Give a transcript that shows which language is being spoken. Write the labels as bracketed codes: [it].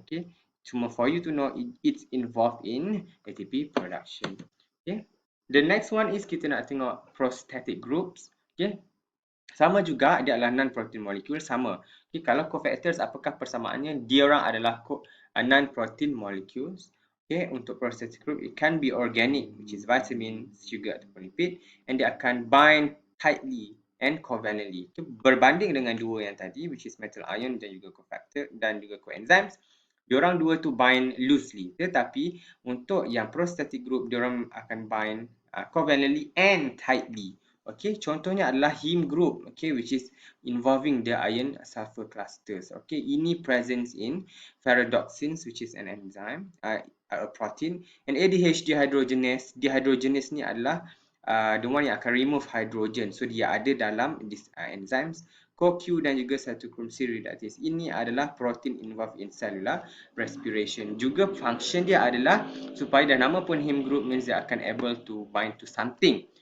[en] Okay, cuma for you to know, it's involved in ATP production. Okay, the next one is [ms] kita nak tengok [en] prosthetic groups. [ms] Okay, sama juga, dia adalah non-protein molecule, sama. Okay, kalau cofactors, apakah persamaannya? Dia orang adalah non-protein molecules. [en] Okay, [ms] untuk [en] prosthetic group, it can be organic, which is vitamin, sugar [ms] ataupun [en] lipid, and [ms] dia akan [en] bind tightly and covalently. [ms] Okay, berbanding dengan dua yang tadi, [en] which is metal ion [ms] dan juga cofactor dan juga coenzymes, diorang dua tu [en] bind loosely. [ms] Tetapi untuk yang prosthetic group, diorang akan [en] bind covalently and tightly. Okay, contohnya adalah heme group, okay, which is involving the iron sulfur clusters. Okay, [ms] ini [en] presence in ferredoxins, which is an enzyme, a protein, and ADH dehydrogenase. [ms] Dehydrogenase ni adalah [en] the one [ms] yang akan [en] remove hydrogen. So [ms] dia ada dalam [en] these enzymes. [ms] CoQ dan juga cytochrome C reductase. Ini adalah [en] protein involved in cellular respiration. [ms] Juga function dia adalah supaya dah nama pun heme group means dia akan [en] able to bind to something.